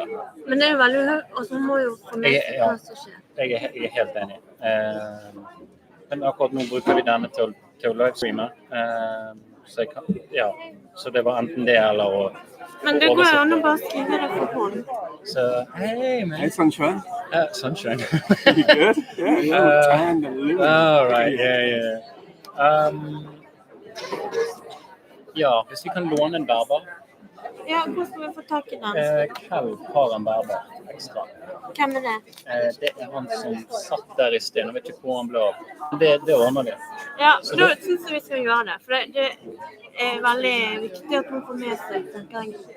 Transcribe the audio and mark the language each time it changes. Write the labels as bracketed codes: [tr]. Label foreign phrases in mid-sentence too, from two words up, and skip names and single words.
[no] Men det er jo veldig høyt, og så må jo få med seg hva som skjer. Jeg er helt enig. Men akkurat nå bruker vi denne til å livestreame. Så jeg kan, ja, så det var enten det eller å... Men det går jo an å bare skrive det for hånd. [en] Så, hey man. Hey, sunshine. Sunshine. You good? Yeah, you're tanned and living. All right, yeah. [no] Ja, hvis vi kan låne en bærbar. Ja, hvor skal vi få tak i den? Kjell har en bærbar ekstra. Hvem er det? Det er han som satt der i sted, jeg vet ikke hvor han ble av. Det ordner vi. Ja, så da synes jeg vi skal gjøre det, for det er veldig viktig at man får med seg, tenker jeg.